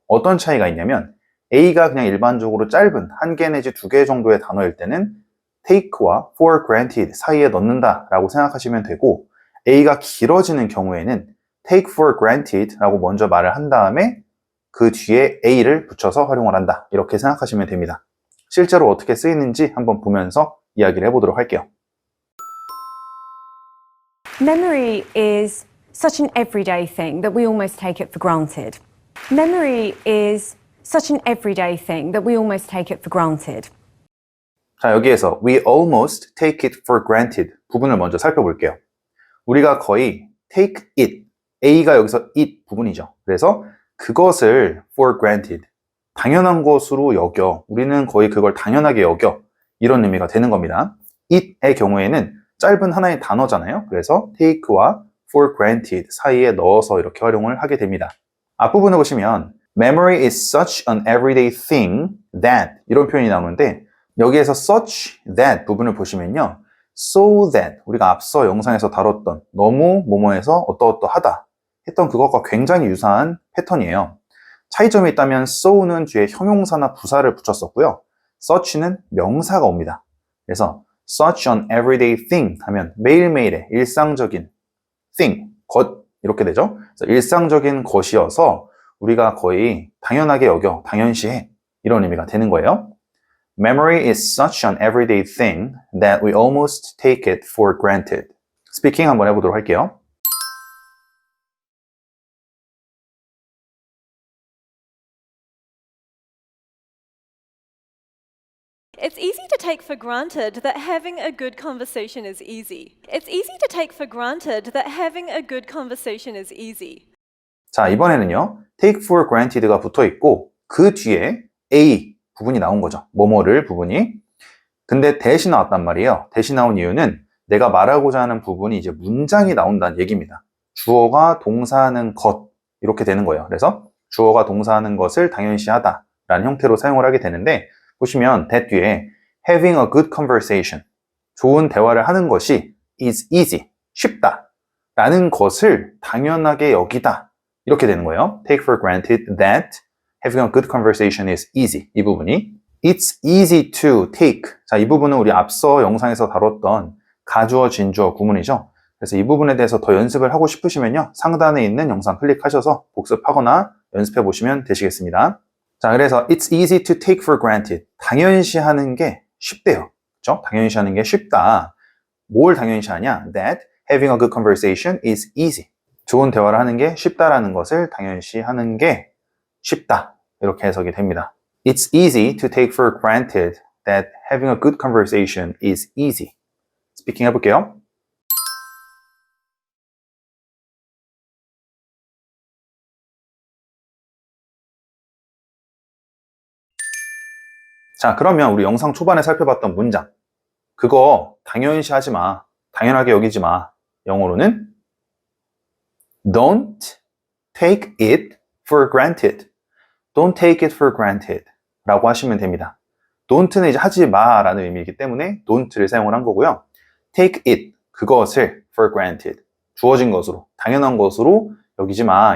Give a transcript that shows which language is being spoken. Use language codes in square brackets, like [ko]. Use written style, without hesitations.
[ko] 어떤 차이가 있냐면 A가 그냥 일반적으로 짧은 1개 내지 2개 정도의 단어일 때는 take와 for granted 사이에 넣는다라고 생각하시면 되고 A가 길어지는 경우에는 take for granted 라고 먼저 말을 한 다음에 그 뒤에 A를 붙여서 활용을 한다. 이렇게 생각하시면 됩니다. 실제로 어떻게 쓰이는지 한번 보면서 이야기를 해보도록 할게요. [en] Memory is such an everyday thing that we almost take it for granted. Memory is such an everyday thing that we almost take it for granted. [ko] 자, 여기에서 [en] we almost take it for granted [ko] 부분을 먼저 살펴볼게요. 우리가 거의 take it, A가 여기서 it 부분이죠. 그래서 그것을 for granted, 당연한 것으로 여겨. 우리는 거의 그걸 당연하게 여겨. 이런 의미가 되는 겁니다. it의 경우에는 짧은 하나의 단어잖아요. 그래서 take와 for granted 사이에 넣어서 이렇게 활용을 하게 됩니다. 앞부분을 보시면 [en] memory is such an everyday thing that [ko] 이런 표현이 나오는데 여기에서 [en] such that [ko] 부분을 보시면요. so that 우리가 앞서 영상에서 다뤘던 너무 뭐뭐해서 어떠어떠하다 했던 그것과 굉장히 유사한 패턴이에요. 차이점이 있다면 so는 뒤에 형용사나 부사를 붙였었고요. such는 명사가 옵니다. 그래서 [en] such an everyday thing [ko] 하면 매일매일의 일상적인 thing, 것 이렇게 되죠. 그래서 일상적인 것이어서 우리가 거의 당연하게 여겨, 당연시해 이런 의미가 되는 거예요. [en] Memory is such an everyday thing that we almost take it for granted. [ko] 스피킹 한번 해보도록 할게요. [en] It's easy to take for granted that having a good conversation is easy. It's easy to take for granted that having a good conversation is easy. [ko] 자, 이번에는요. take for granted가 붙어 있고 그 뒤에 A 부분이 나온 거죠. 뭐뭐를 부분이. 근데 대시 나왔단 말이에요. 대시 나온 이유는 내가 말하고자 하는 부분이 이제 문장이 나온다는 얘기입니다. 주어가 동사하는 것 이렇게 되는 거예요. 그래서 주어가 동사하는 것을 당연시하다 라는 형태로 사용을 하게 되는데 보시면 that 뒤에 [en] having a good conversation [ko] 좋은 대화를 하는 것이 [en] is easy [ko] 쉽다 라는 것을 당연하게 여기다 이렇게 되는 거예요. [en] take for granted that having a good conversation is easy [ko] 이 부분이 [en] It's easy to take. [ko] 자, 이 부분은 우리 앞서 영상에서 다뤘던 가주어, 진주어 구문이죠. 그래서 이 부분에 대해서 더 연습을 하고 싶으시면요. 상단에 있는 영상 클릭하셔서 복습하거나 연습해 보시면 되시겠습니다. 자, 그래서 [en] It's easy to take for granted. [ko] 당연시하는 게 쉽대요. 그렇죠? 당연시하는 게 쉽다. 뭘 당연시하냐? [en] That having a good conversation is easy. [ko] 좋은 대화를 하는 게 쉽다라는 것을 당연시하는 게 쉽다. 이렇게 해석이 됩니다. It's easy to take for granted that having a good conversation is easy. 스피킹 해볼게요. 자, 그러면 우리 영상 초반에 살펴봤던 문장. 그거 당연시하지 마. 당연하게 여기지 마. 영어로는 [en] Don't take it for granted. Don't take it for granted. [ko] 라고 하시면 됩니다. Don't는 이제 하지 마 라는 의미이기 때문에 don't를 사용을 한 거고요. [en] Take it, [ko] 그것을 [en] for granted. [ko] 주어진 것으로, 당연한 것으로 여기지 마.